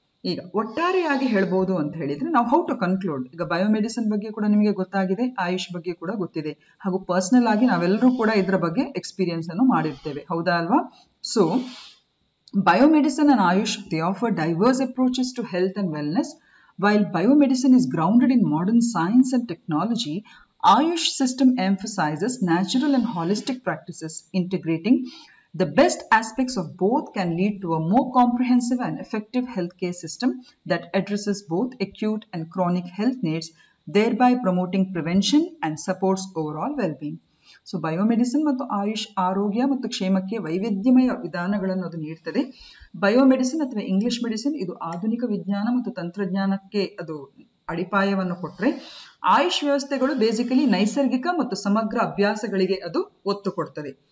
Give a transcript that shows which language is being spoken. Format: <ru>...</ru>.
<kn>ಈಗ ಒಟ್ಟಾರೆಯಾಗಿ ಹೇಳ್ಬೋದು ಅಂತ ಹೇಳಿದ್ರೆ ನಾವು</kn> <en>How to conclude.</en> <kn>ಈಗ ಬಯೋಮೆಡಿಸಿನ್ ಬಗ್ಗೆ ಕೂಡ ನಿಮಗೆ ಗೊತ್ತಾಗಿದೆ, ಆಯುಷ್ ಬಗ್ಗೆ ಕೂಡ ಗೊತ್ತಿದೆ, ಹಾಗೂ ಪರ್ಸನಲ್ ಆಗಿ ನಾವೆಲ್ಲರೂ ಕೂಡ ಇದರ ಬಗ್ಗೆ ಎಕ್ಸ್ಪೀರಿಯನ್ಸ್ ಅನ್ನು ಮಾಡಿರ್ತೇವೆ, ಹೌದಾ ಅಲ್ವಾ?</kn> <en>So biomedicine and Ayush, they offer diverse approaches to health and wellness. While biomedicine is grounded in modern science and technology, Ayush system emphasizes natural and holistic practices. Integrating the best aspects of both can lead to a more comprehensive and effective healthcare system that addresses both acute and chronic health needs, thereby promoting prevention and supports overall well-being.</en> <kn>So ಬಯೋಮೆಡಿಸಿನ್ ಮತ್ತು ಆಯುಷ್ ಆರೋಗ್ಯ ಮತ್ತು ಕ್ಷೇಮಕ್ಕೆ ವೈವಿಧ್ಯಮಯ ವಿಧಾನಗಳನ್ನು ಅದು ನೀಡ್ತದೆ. ಬಯೋಮೆಡಿಸಿನ್ ಅಥವಾ English medicine ಇದು ಆಧುನಿಕ ವಿಜ್ಞಾನ ಮತ್ತು ತಂತ್ರಜ್ಞಾನಕ್ಕೆ ಅದು ಅಡಿಪಾಯವನ್ನು ಕೊಟ್ಟರೆ, ಆಯುಷ್ ವ್ಯವಸ್ಥೆಗಳು ಬೇಸಿಕಲಿ ನೈಸರ್ಗಿಕ ಮತ್ತು ಸಮಗ್ರ ಅಭ್ಯಾಸಗಳಿಗೆ ಅದು ಒತ್ತು ಕೊಡ್ತದೆ.</kn>